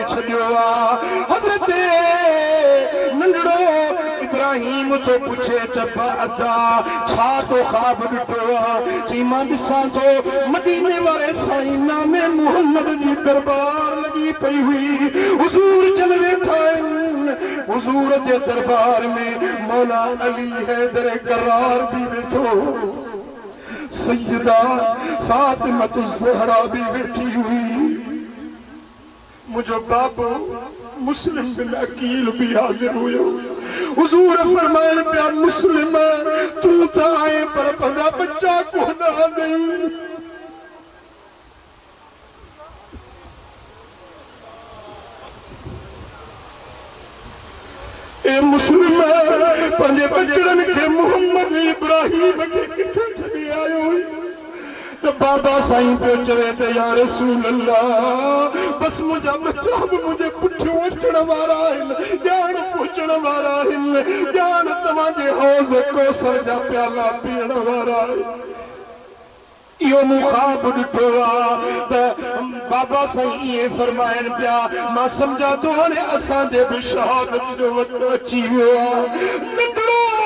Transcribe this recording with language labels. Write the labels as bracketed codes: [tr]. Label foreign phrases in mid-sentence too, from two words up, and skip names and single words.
[sd] छॾियो हज़रत नंढड़ो इब्राहिम तो पुछे त अदा छा तो ख़्वाब ॾिठो चई मां ॾिसां थो मदीने वारे साईं नामे मुहम्मद जी दरबार लॻी पई हुई हुज़ूर जन वेठा आहिनि हुज़ूर जे दरबार में मौला अली हैदर करार भी बैठो सैयदा फातिमा ज़हरा भी बैठी हुई मुझो बाबू मुस्लिम बिन अकील भी हाजिर हुयो हुजूर फरमाइन पिया मुस्लिम तू तो आए पर पंहिंजा बच्चा को ना दई ए मुस्लिम पंहिंजे बचड़न के मोहम्मद इब्राहिम के किथे छॾे आयो तो बाबा साईं पे चवे ते या रसूल अल्लाह बस मुझा बच्चा भी मुझे पुठियों अचण वारा आहिनि ॼाण पहुचण वारा आहिनि ॼाण तव्हांजे हौज़ कौसर जा प्याला पीअण वारा इहो मूं ख़्वाब ॾिठो त बाबा साईं इएं फरमाइनि पिया मां सम्झां थो हाणे असांजे बि शहादत जो वक़्तु अची वियो नंढड़ो